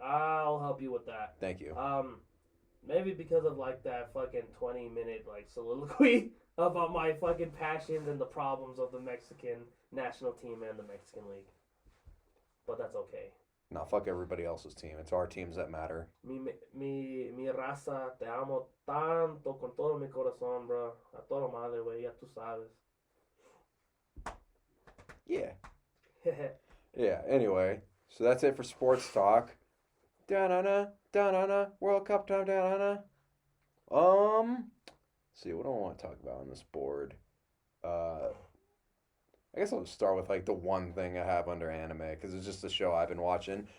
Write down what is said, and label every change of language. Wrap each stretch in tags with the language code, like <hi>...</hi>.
<en>I'll help you with that. Thank you. Maybe because of like that fucking 20-minute like soliloquy about my fucking passions and the problems of the Mexican national team and the Mexican League. But that's okay. No, fuck everybody else's team. It's our teams that matter.</en> <es>Mi raza, te amo tanto con todo mi corazón, bro. A toda madre, güey, ya tú sabes.</es> <en>Yeah. Yeah, anyway. So that's it for sports talk. Da-na-na, da-na-na, World Cup time, da-na-na. See, what do I want to talk about on this board? I guess I'll just start with like the one thing I have under anime because it's just a show I've been watching.</en>